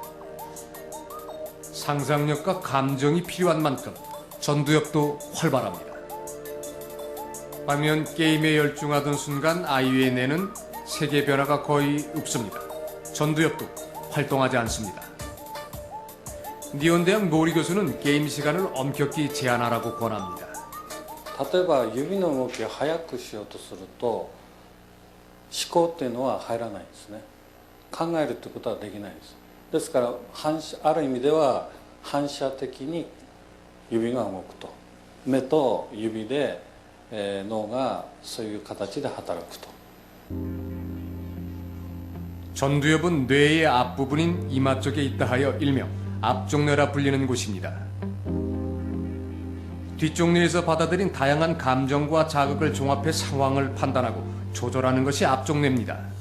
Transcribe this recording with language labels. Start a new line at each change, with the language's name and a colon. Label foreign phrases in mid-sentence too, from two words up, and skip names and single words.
Korean: 상상력과 감정이 필요한 만큼 전두엽도 활발합니다. 반면 게임에 열중하던 순간 아이의 뇌는 세계 변화가 거의 없습니다. 전두엽도 활동하지 않습니다. 니온대학 노리 교수는 게임 시간을 엄격히 제한하라고 권합니다.
Japanese: 例えば指の動きを速くしようとすると思考っていうのは入らないんですね。考えるってことはできないです。ですからある意味では反射的に指が動くと、目と指で、脳がそういう形で働くと。
Korean: 전두엽은 뇌의 앞부분인 이마 쪽에 있다 하여 일명 앞쪽뇌라 불리는 곳입니다. 뒷쪽뇌에서 받아들인 다양한 감정과 자극을 종합해 상황을 판단하고 조절하는 것이 앞쪽뇌입니다.